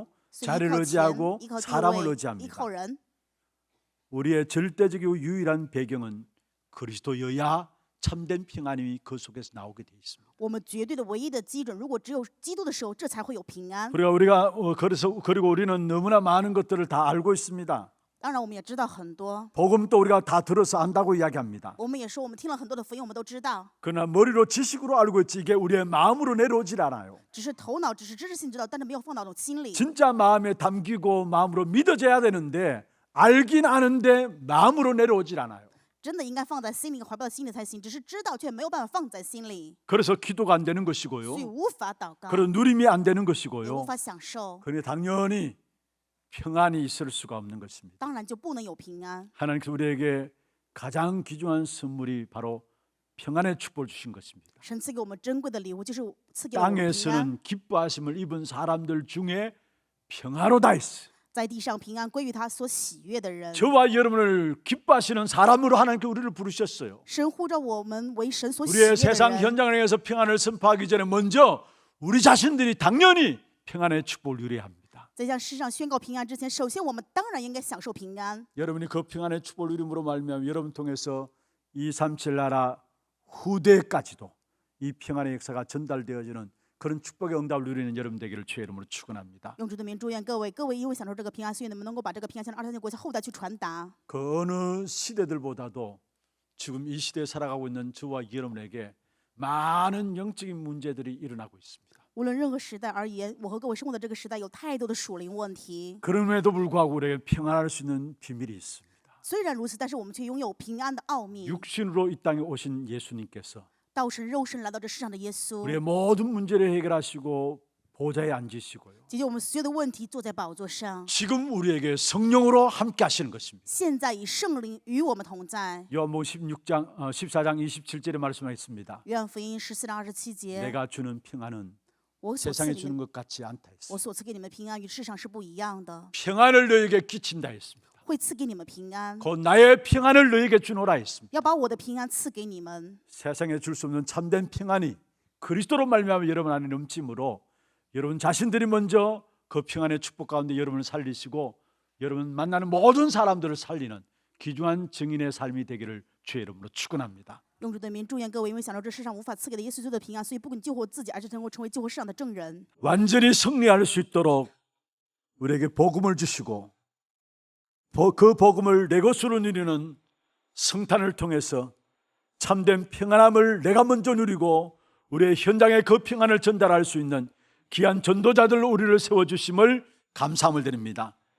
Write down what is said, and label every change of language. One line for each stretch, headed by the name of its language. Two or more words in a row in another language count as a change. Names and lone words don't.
Chinese: 所以依
Korean: 자리를
Chinese: 靠钱，
Korean: 의지하고
Chinese: 依靠地
Korean: 사람을
Chinese: 位，依
Korean: 의지합니다.
Chinese: 靠人。
Korean: 우리의 절대적이고 유일한 배경은 그리스도여야 참된 평안이 그 속에서 나오게 되어 있습니다.
Chinese: 我们绝对的唯一的基准，如果只有基督的时候，这才会有平安。
Korean: 그리고 우리는 너무나 많은 것들을 다 알고 있습니다.
Chinese: 当然，我们也知道很多，
Korean: 복음도 우리가 다 들어서 안다고 이야기합니다.
Chinese: 我们也说我们听了很多的福音，我们都知道，
Korean: 그러나 머리로 지식으로 알고 있지 이게 우리의 마음으로 내려오질 않아요.
Chinese: 只是头脑只是知识性知道，但是没有放到那种心里。
Korean: 진짜 마음에 담기고 마음으로 믿어져야 되는데 알긴 아는데 마음으로 내려오질 않아요.
Chinese: 真的应该放在心里，怀抱在心里才行。只是知道，却没有办法放在心里，
Korean: 그래서 기도가 안 되는
Chinese: 所以
Korean: 것이고요.
Chinese: 无法祷告，
Korean: 그런 누림이 안 되는
Chinese: 也无
Korean: 것이고요.
Chinese: 法享受，
Korean: 그러니 당연히 평안이 있을 수가 없는 것입니다.
Chinese: 当然就不能有平安。
Korean: 하나님께서 우리에게 가장 귀중한 선물이 바로 평안의 축복을 주신 것입니다.
Chinese: 神赐给我们珍贵的礼物，就是赐给我们平安。
Korean: 땅에서는 기뻐하심을 입은 사람들 중에 평화로 다 있어요.
Chinese: 在地上平安归于他所喜悦的人。
Korean: 저와 여러분을 기뻐하시는 사람으로 하나님께 우리를 부르셨어요.
Chinese: 神呼召我们为神所喜
Korean: 우리의
Chinese: 悦的
Korean: 세상
Chinese: 人。
Korean: 현장을 향해서 평안을 선포하기 전에 먼저 우리 자신들이 당연히 평안의 축복을 누려야 합니다.
Chinese: 在向世上宣告平安之前，首先我们当然应该享受平安。
Korean: 여러분이 그 평안의 축복을 누림으로 말미암아 여러분 통해서 237 나라 후대까지도 이 평안의 역사가 전달되어지는 그런 축복의 응답을 누리는 여러분 되기를 주의 이름으로 축원합니다.
Chinese: 用主的名祝愿各位因为享受这个平安，所以你们能够把这个平安向2030国家后代去传达。
Korean: 그 어느 시대들보다도 지금 이 시대에 살아가고 있는 저와 여러분에게 많은 영적인 문제들이 일어나고 있습니다.
Chinese: 无论任何时代而言，我和各位生活的这个时代有太多的属灵问题。
Korean: 그럼에도 불구하고 우리에게 평안할 수 있는 비밀이 있습니다.
Chinese: 虽然如此，但是我们却拥有平安的奥秘。
Korean: 육신으로 이 땅에 오신 예수님께서
Chinese: 道成肉身来到这世上的耶稣，
Korean: 우리의 모든 문제를 해결하시고 보좌에 앉으시고요.
Chinese: 解决我们所有的问题，坐在宝座上。
Korean: 지금 우리에게 성령으로 함께 하시는 것입니다.
Chinese: 现在以圣灵与我们同在。
Korean: 요한복음 14장 27절에 말씀하셨습니다.
Chinese: 约翰福音14章27节，
Korean: 내가 주는 평안은
Chinese: 我所赐
Korean: 세상에
Chinese: 给你
Korean: 주는
Chinese: 们，
Korean: 것 같지 않다
Chinese: 我
Korean: 했습니다.
Chinese: 所赐给你们平安与世上是不一样的，
Korean: 평안을 너에게 끼친다 했습니다.
Chinese: 会赐给你们平安，
Korean: 곧 나의 평안을 너에게 주노라 했습니다.
Chinese: 要把我的平安赐给你们。
Korean: 세상에 줄 수 없는 참된 평안이 그리스도로 말미암아 여러분 안에 넘치므로 여러분 자신들이 먼저 그 평안의 축복 가운데 여러분을 살리시고 여러분 만나는 모든 사람들을 살리는 귀중한 증인의 삶이 되기를 주의 이름으로 축원합니다.
Chinese: 用主的名祝愿各位，因为享受这世上无法赐给的耶稣基督的平安，所以不仅救活自己，而是能够成为救活世上的证人。
Korean: 완전히 승리할 수 있도록 우리에게 복음을 주시고 그 복음을 내 것으로 누리는 성탄을 통해서 참된 평안함을 내가 먼저 누리고 우리의 현장에 그 평안을 전달할 수 있는 귀한 전도자들로 우리를 세워주심을 감사함을 드립니다.